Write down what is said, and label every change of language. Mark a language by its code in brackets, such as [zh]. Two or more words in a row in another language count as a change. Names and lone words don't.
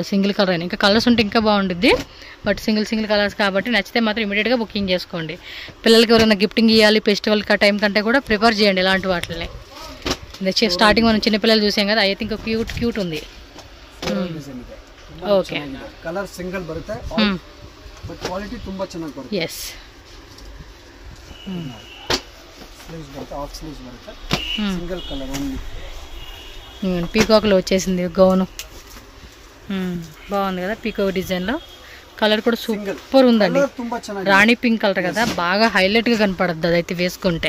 [en] single colour [te] అయినా ఇంకా కలర్స్ ఉంటే ఇంకా బాగుంటుంది. [en] but single colours [te] కాబట్టి నచ్చితే మాత్రం ఇమీడియట్గా బుకింగ్ చేసుకోండి. పిల్లలకి ఎవరైనా గిఫ్టింగ్ ఇవ్వాలి [en] festival time [te] కంటే కూడా ప్రిఫర్ చేయండి ఇలాంటి వాటిని. స్టార్టింగ్ మనం చిన్నపిల్లలు చూసాం కదా, అయితే ఇంకా క్యూట్ ఉంది. ఓకే. [en] colour single [kn] బರುತ್ತೆ, బట్ క్వాలిటీ ತುಂಬಾ ಚೆನ್ನಾಗಿ ಬರುತ್ತೆ. [te] ఎస్. [kn] స్లీవ్స్ బರುತ್ತೆ, [en] half sleeves [kn] బರುತ್ತೆ. [en] Single colour only. [te] పీకాక్లో వచ్చేసింది గౌను. బాగుంది కదా పీకాక్ డిజైన్లో. కలర్ కూడా సూపర్ ఉందండి. రాణి పింక్ కలర్ కదా, బాగా హైలైట్గా కనపడుతుంది అదైతే వేసుకుంటే.